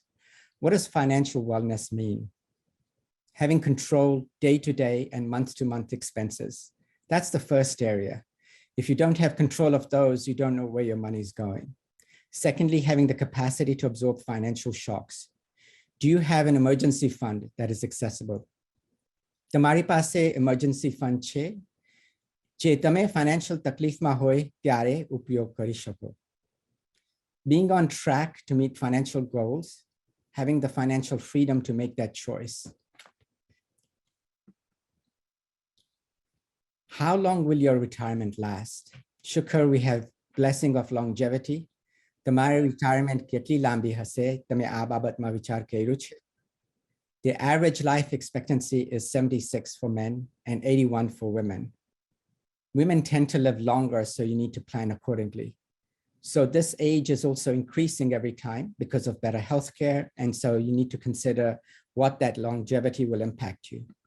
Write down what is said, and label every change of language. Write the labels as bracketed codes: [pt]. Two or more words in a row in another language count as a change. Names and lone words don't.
[en] What does financial wellness mean? Having control day-to-day and month-to-month expenses. That's the first area. If you don't have control of those, you don't know where your money is going. Secondly, having the capacity to absorb financial shocks. Do you have an emergency fund that is accessible? [gu] તમારી પાસે [en] emergency fund [gu] છે જે તમે financial તકલીફમાં હોય ત્યારે ઉપયોગ કરી શકો. [en] Being on track to meet financial goals, having the financial freedom to make that choice. How long will your retirement last? Shukr, we have blessing of longevity. [gu] તમારી retirement કેટલી લાંબી હશે? તમે આ બાબતમાં વિચાર કર્યો છે? [en] The average life expectancy is 76 for men and 81 for women. Women tend to live longer, so you need to plan accordingly. So this age is also increasing every time because of better healthcare, and so you need to consider what that longevity will impact you.